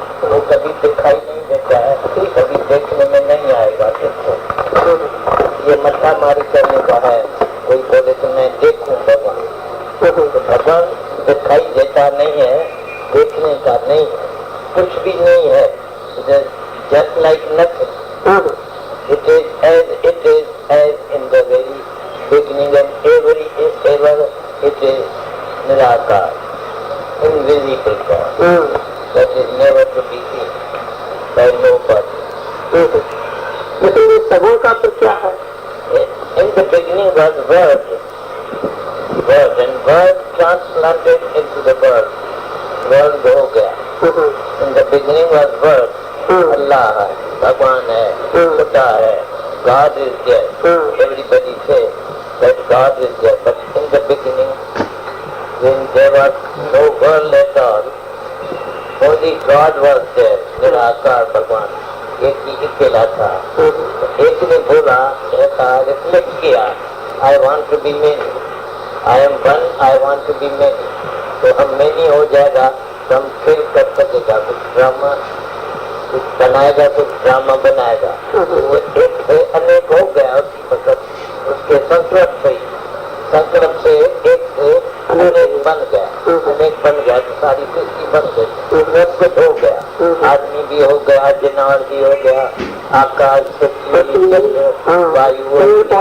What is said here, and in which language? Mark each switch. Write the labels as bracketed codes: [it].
[hi] वो कभी दिखाई नहीं देता है, कभी देखने में नहीं आएगा किसको। ये मत्था मारी करने का है। कोई बोले तो मैं देखूं भगवान, तो भगवान दिखाई देता नहीं है, देखने का नहीं, कुछ भी नहीं है। [en] Just like nothing. It is as in the very beginning, and ever it is Nirakar, invisible God, that is never to be seen by nobody. [hi] लेकिन इस सगुण का तो क्या है? [en] In the beginning was word, and word transplanted into the world. [hi] World हो गया। [en] In the beginning was word. [hi] अल्लाह है, भगवान है, खुदा है, [en] God is there. Everybody says that God is there, but in the beginning, when there was no world at all, only God was there. [hi] निराकार भगवान एक ही अकेला था। एक ने बोला, ऐसा रिफ्लेक्ट किया, [en] I want to be many, [hi] I am one, I want to be many. तो हम many हो जाएगा तो हम फिर कर सकेगा, कुछ ड्रामा कुछ बनाएगा, कुछ ड्रामा बनाएगा। तो वो एक से अनेक हो गया, उसकी मतलब उसके संकल्प से एक से अनेक बन गया, अनेक बन गया तो सारी सृष्टि बन गई, कुछ हो गया, आदमी भी हो गया, जानवर भी हो गया, आकाश, पृथ्वी, वायु,